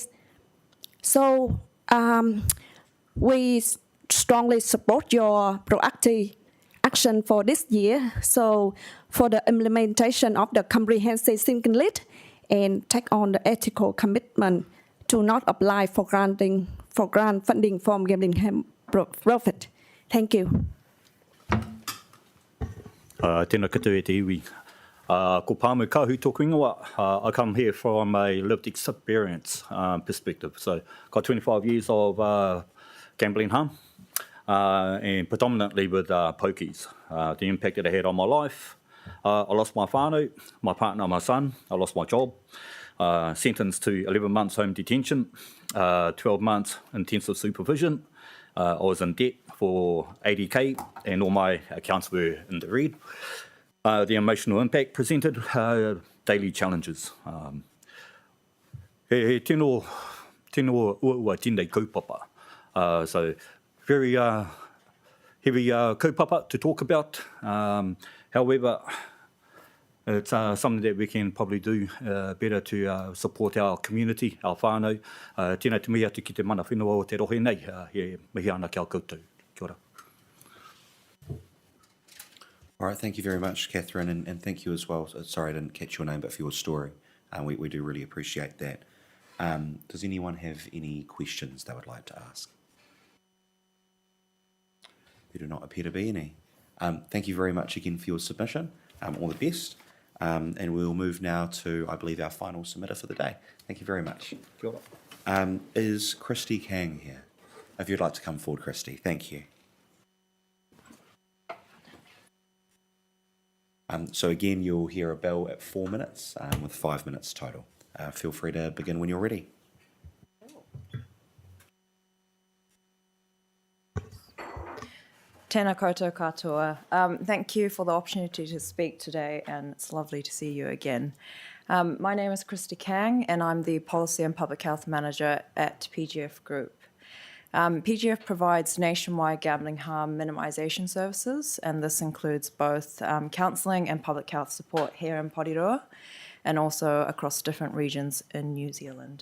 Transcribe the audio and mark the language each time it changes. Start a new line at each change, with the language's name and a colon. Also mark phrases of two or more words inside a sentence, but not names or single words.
English: So we strongly support your proactive action for this year. So for the implementation of the comprehensive sinking lid and take on the ethical commitment to not apply for grant funding from gambling profit. Thank you.
Māori: Tēnā koutou e te iwi. Ko Pāmu Kahu tōku ingoa.
English: I come here from a lived experience perspective. So, got 25 years of gambling harm, and predominantly with pokies. The impact that it had on my life. I lost my whānau, my partner, my son. I lost my job. Sentenced to 11 months home detention, 12 months intensive supervision. I was in debt for 80K and all my accounts were in the red. The emotional impact presented, daily challenges.
Māori: He tino ua tēnei kaupapa.
English: So very heavy kaupapa to talk about. However, it's something that we can probably do better to support our community, our whānau.
Māori: Tēnā te mihi atu ki te mana whenua o te rohe nei, he mihi ana ki au koutou. Kia ora.
English: All right, thank you very much, Catherine, and thank you as well. Sorry I didn't catch your name, but for your story. We do really appreciate that. Does anyone have any questions they would like to ask? There do not appear to be any. Thank you very much again for your submission. All the best. And we'll move now to, I believe, our final submitter for the day. Thank you very much.
Māori: Kia ora.
English: Is Christy Kang here? If you'd like to come forward, Christy. Thank you. So again, you'll hear a bell at 4 minutes with 5 minutes total. Feel free to begin when you're ready.
Māori: Tēnā koutou katoa.
English: Thank you for the opportunity to speak today, and it's lovely to see you again. My name is Christy Kang, and I'm the Policy and Public Health Manager at PGF Group. PGF provides nationwide gambling harm minimisation services, and this includes both counselling and public health support here in Porirua, and also across different regions in New Zealand.